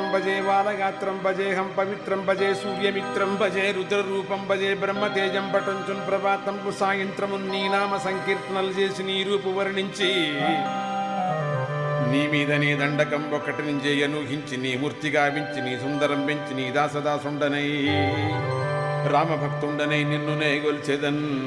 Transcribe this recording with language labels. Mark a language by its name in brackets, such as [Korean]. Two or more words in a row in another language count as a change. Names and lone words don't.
[Sanskrit] भजे बालगात्रं भजेऽहं पवित्रं भजे सूर्यमित्रं भजे रुद्ररूपं भजे ब्रह्मतेजं पठंచున్ [Telugu] ప్రభాతం సాయంత్రము నీ నామ సంకీర్తనలు చేసి నీ రూపు వర్ణించి నీ మీదనే దండకం ఒకటి నుంచి అనూహించి నీ మూర్తి గావించి నీ సుందరం పెంచి నీ దాసదాసుండనై రామభక్తుండనై నిన్నునే గొల్చెదన్